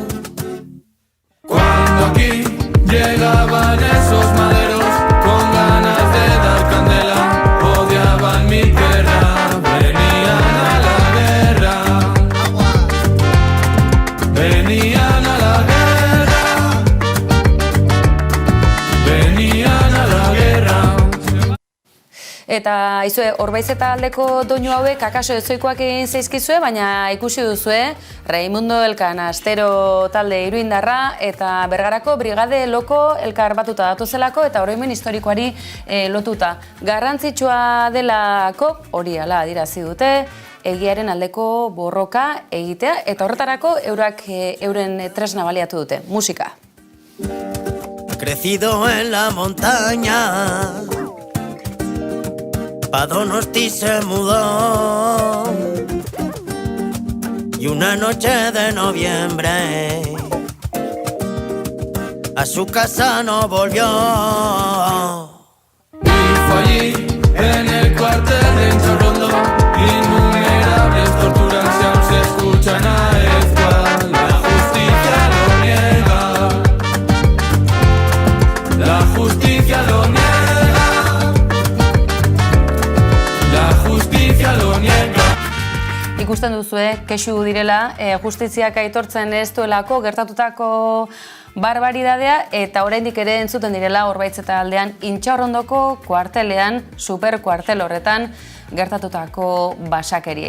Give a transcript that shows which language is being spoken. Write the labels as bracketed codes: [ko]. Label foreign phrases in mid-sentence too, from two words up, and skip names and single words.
[es] Cuando aquí llegaban esos maderos con ganas de dar candela, odiaban mi tierra, venían a la guerra. Venían a la guerra, venían a la guerra. [eu] Eta izue, Orbaizeta aldeko doinu hauek akaso ezoikoak egin zaizkizue, baina ikusi duzue, Raimundo Elkanastero talde iruindarra eta Bergarako Brigade Loko elkar batuta datozelako eta oroimen historikoari lotuta. Garrantzitsua delako, hori ala adirazi dute, egiaren aldeko borroka egitea, eta horretarako euren tresna baliatu dute. Musika. [es] Crecido en la montaña, pa Donosti se mudó, y una noche de noviembre a su casa no volvió. Y fue allí, en el cuartel de Enchorrondo, innumerables torturas y aún se escuchan a Ezcual. La justicia lo niega, la justicia lo niega, la justicia lo niega. [eu] Ikusten duzue, kexu direla, justiziak aitortzen ez duelako gertatutako barbaridadea, eta oraindik ere entzuten direla Orbaizeta aldean Intxaurrondoko kuartelean, superkuartel horretan, gertatutako basakeria.